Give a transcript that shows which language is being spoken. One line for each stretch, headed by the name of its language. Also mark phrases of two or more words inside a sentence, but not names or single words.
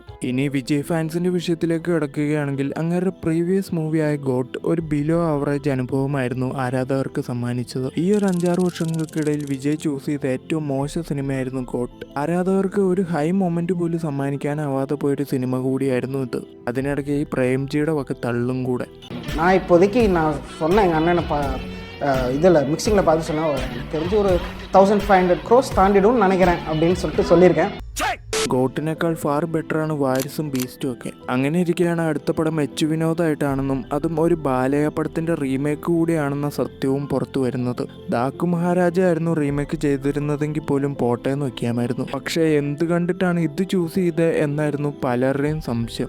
Malayalam: ഇനി വിജയ് ഫാൻസിന്റെ വിഷയത്തിലേക്ക് കിടക്കുകയാണെങ്കിൽ അങ്ങേരുടെ
English: previous movie
Malayalam: ഗോട്ട് ഒരു
English: below average
Malayalam: അനുഭവമായിരുന്നു ആരാധകർക്ക് സമ്മാനിച്ചത്. ഈ ഒരു 5-6 വർഷങ്ങൾക്കിടയിൽ വിജയ് ചൂസ് ചെയ്ത ഏറ്റവും മോശം സിനിമയായിരുന്നു ഗോട്ട്. ആരാധകർക്ക് ഒരു
English: high moment
Malayalam: പോലും സമ്മാനിക്കാനാവാതെ പോയൊരു സിനിമ കൂടിയായിരുന്നു ഇത്. അതിനിടയ്ക്ക് ഈ പ്രേംജിയുടെ വക തള്ളും കൂടെ.
Tamil: இப்போதைக்கு நான் சொன்னேன் எங்கள் அண்ணனை இதில் மிக்சிங்கில் பார்த்து சொன்னால் எனக்கு தெரிஞ்சு ஒரு 1500 crores தாண்டிடும்னு நினைக்கிறேன் அப்படின்னு சொல்லியிருக்கேன்.
Malayalam: ഗോട്ടിനേക്കാൾ
English: far better
Malayalam: വാരിസും ബീസ്റ്റും ഒക്കെ. അങ്ങനെ ഇരിക്കുകയാണ് അടുത്ത പടം എച്ച് വിനോദായിട്ടാണെന്നും അതും ഒരു ബാലയ പടത്തിന്റെ റീമേക്ക് കൂടിയാണെന്ന സത്യവും പുറത്തു വരുന്നത്. ഡാക്കു മഹാരാജ ആയിരുന്നു റീമേക്ക് ചെയ്തിരുന്നതെങ്കിൽ പോലും പോട്ടെ എന്ന് വയ്ക്കാമായിരുന്നു. പക്ഷേ എന്ത് കണ്ടിട്ടാണ് ഇത് ചൂസ് ചെയ്തത് എന്നായിരുന്നു പലരുടെയും സംശയം.